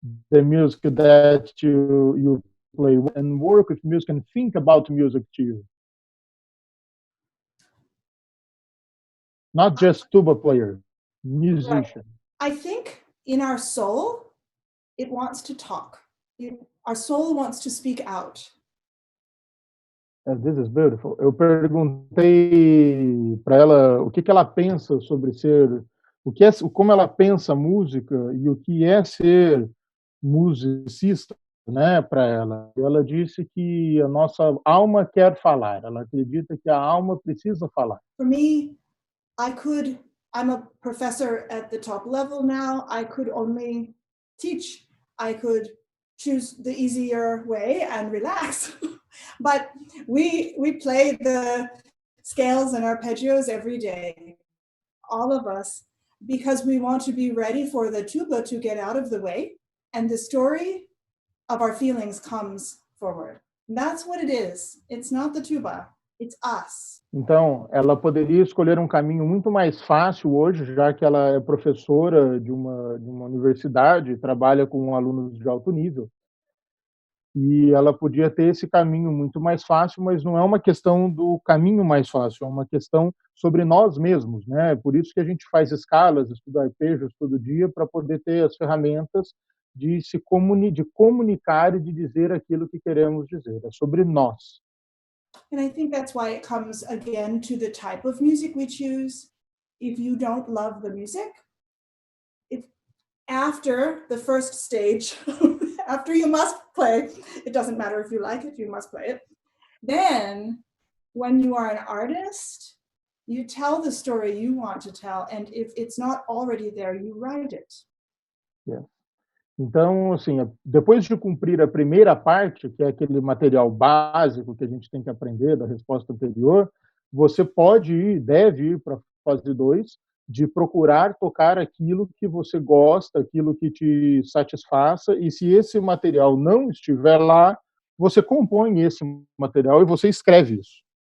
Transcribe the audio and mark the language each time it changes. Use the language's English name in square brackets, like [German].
[English] The music that you play and work with music and think about music to you? Not just tuba player, musician. I think in our soul, it wants to talk. Our soul wants to speak out. This is beautiful. [Portuguese] Eu perguntei para ela o que ela pensa sobre ser, como ela pensa música e o que é ser musicista, né, para ela. E ela disse que a nossa alma quer falar. Ela acredita que a alma precisa falar. [English] For me, I'm a professor at the top level now. I could only teach. I could choose the easier way and relax. But we play the scales and arpeggios every day, all of us, because we want to be ready for the tuba to get out of the way and the story of our feelings comes forward. And that's what it is. It's not the tuba, it's us. [Portuguese] Então, ela poderia escolher um caminho muito mais fácil hoje, já que ela é professora de uma universidade, trabalha com alunos de alto nível. E ela podia ter esse caminho muito mais fácil, mas não é uma questão do caminho mais fácil, é uma questão sobre nós mesmos, né? Por isso que a gente faz escalas, estuda arpejos todo dia, para poder ter as ferramentas de de comunicar e de dizer aquilo que queremos dizer. É sobre nós. [English] And I think that's why it comes again to the type of music we choose. If you don't love the music, after the first stage, after you must play, it doesn't matter if you like it, you must play it. Then, when you are an artist, you tell the story you want to tell, and if it's not already there, you write it. Yeah. [Portuguese] Então, assim, depois de cumprir a primeira parte, que é aquele material básico que a gente tem que aprender da resposta anterior, você pode ir, deve ir para a fase 2, de procurar tocar aquilo que você gosta, aquilo que te satisfaça, e se esse material não estiver lá, você compõe esse material e você escreve isso.